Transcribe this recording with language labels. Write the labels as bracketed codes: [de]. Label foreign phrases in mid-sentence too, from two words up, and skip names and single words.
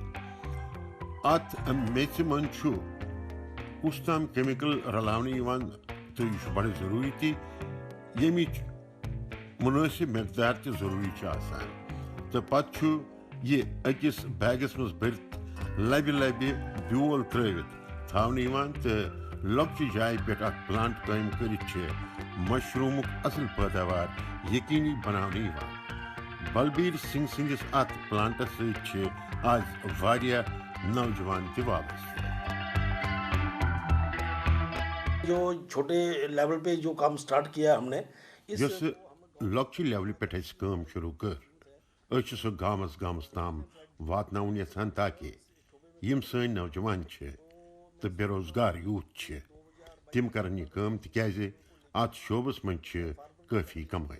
[ks] اتھ میٚژِ منٛز چھُ کُس تام کیمِکل رلاونہٕ یِوان تہٕ یہِ چھُ بڑٕ ضروٗری تہِ ییٚمِچ مُنٲسِب مقدار تہِ ضروٗری چھِ آسان تہٕ پتہٕ چھُ یہِ أکِس بیگس منٛز بٔرِتھ لبہِ لبہِ بیول ترٛٲوِتھ تھاونہٕ یِوان تہٕ لۄکچہِ جایہِ پٮ۪ٹھ اکھ پلانٹ قٲیِم کٔرِتھ چھِ مشروٗمُک اصل پٲداوار یقیٖنی بناونہٕ یِوان. بلبیر سنگھ سٕنٛدِس اتھ پلانٹس سۭتۍ چھِ آز واریاہ نوجوان تہِ وابستہٕ. [ur] جو چھوٹے لیول پہ جو کام سٹارٹ کیا ہم نے [ks] یۄسہٕ لۄکچہِ لیولہِ پٮ۪ٹھ اَسہِ کٲم شروٗع کٔر أسۍ چھِ سۄ گامس گامس تام واتناوُن یژھان تاکہِ یِم سٲنۍ نوجوان چھِ تہٕ بے روزگار یوٗتھ چھِ تِم کرن یہِ کٲم تِکیازِ اتھ شعبس منٛز چھِ کٲفی کمٲے.